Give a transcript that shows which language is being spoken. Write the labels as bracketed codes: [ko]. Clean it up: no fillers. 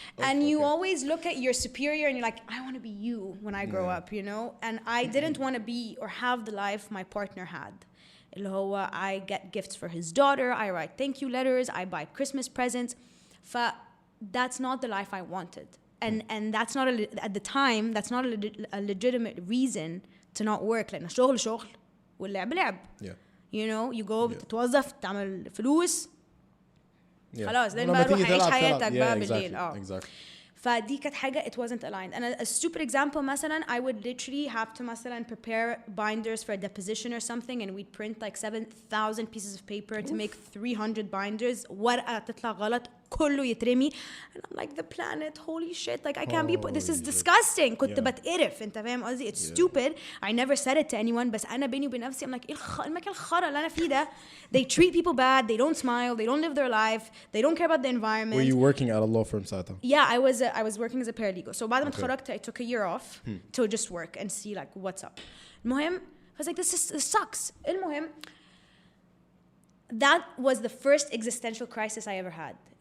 [en] And you always look at your superior and you're like, I want to be you when I grow up, and I didn't want to be or have the life my partner had. اللي هو I get gifts for his daughter, I write thank you letters, I buy Christmas presents. That's not the life I wanted. And that's not at the time, that's not a legitimate reason to not work. [ar] لأن الشغل شغل واللعب لعب. You go تتوظف تعمل فلوس خلاص, then بقى روح عيش حياتك بقى بالليل. [en] فدي كانت حاجة it wasn't aligned. And a stupid example مثلا, I would literally have to مثلا prepare binders for a deposition or something, and we'd print like 7,000 pieces of paper to make 300 binders. ورقة تطلع غلط كله يترمي, and I'm like, the planet, holy shit, like I can't be this is disgusting. [ar] كنت بتقرف, انت فاهم قصدي? It's stupid. I never said it to anyone, بس أنا بيني وبين نفسي I'm like المكان الخرا اللي أنا فيه ده. [en] They treat people bad, they don't smile, they don't live their life, they don't care about the environment. Were you working at a law firm ساعتها? Yeah, I was working as a paralegal. So بعد ما اتخرجت I took a year off to just work and see like what's up. المهم I was like this sucks. المهم that was the first existential crisis I ever had.